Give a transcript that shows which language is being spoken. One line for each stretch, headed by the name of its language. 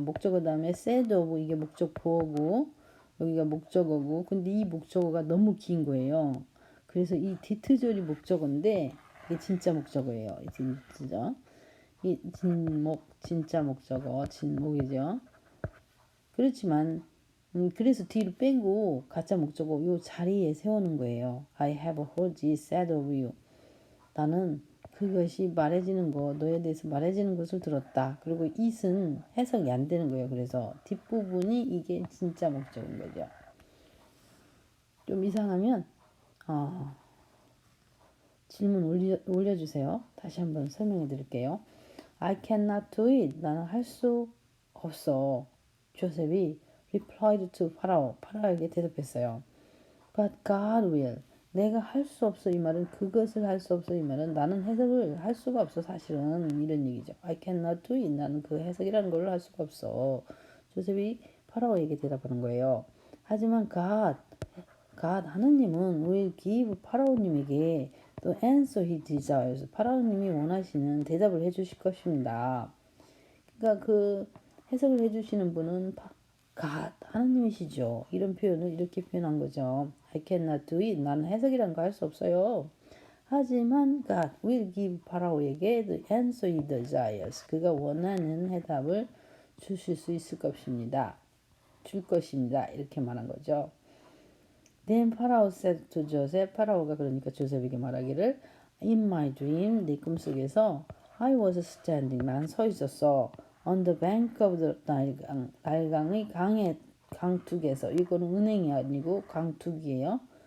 Korean: 목적어 다음에 said of 이게 목적 보어고 여기가 목적어고 근데 이 목적어가 너무 긴 거예요. 그래서 이 디트절이 목적어인데 이게 진짜 목적어예요. 이 진짜 이 진목 진짜 목적어 진목이죠. 그렇지만 그래서 뒤로 빼고 가짜 목적어 요 자리에 세우는 거예요.
English: I have heard it said of you.
Korean: 나는 그것이 말해지는 거 너에 대해서 말해지는 것을 들었다. 그리고 it은 해석이 안 되는 거예요. 그래서 뒷부분이 이게 진짜 목적인 거죠. 좀 이상하면 질문 올려주세요. 다시 한번 설명해 드릴게요.
English: I cannot do it.
Korean: 나는 할 수 없어. 조셉이 replied to 파라오. 파라오에게 대답했어요.
English: But God will.
Korean: 내가 할 수 없어 이 말은 그것을 할 수 없어 이 말은 나는 해석을 할 수가 없어 사실은 이런 얘기죠.
English: I cannot do it.
Korean: 나는 그 해석이라는 걸로 할 수가 없어. 조셉이 파라오에게 대답하는 거예요. 하지만 God 하느님은
English: will give
Korean: 파라오님에게
English: the answer he desires.
Korean: 파라오님이 원하시는 대답을 해주실 것입니다. 그러니까 그 해석을 해주시는 분은 God 하느님이시죠. 이런 표현을 이렇게 표현한 거죠.
English: I cannot do it.
Korean: 나는 해석이라는 거 할 수 없어요. 하지만
English: God will give
Korean: 파라오에게
English: the answer he desires.
Korean: 그가 원하는 해답을 주실 수 있을 것입니다. 줄 것입니다. 이렇게 말한 거죠.
English: Then Pharaoh said to Joseph.
Korean: 파라오가 그러니까 조셉에게 말하기를
English: In my dream,
Korean: 내 꿈속에서
English: I was standing.
Korean: 난 서 있었어.
English: On the bank of the 나일강.
Korean: 나일강의 강둑에서. 이거는 은행이 아니고 강둑이에요.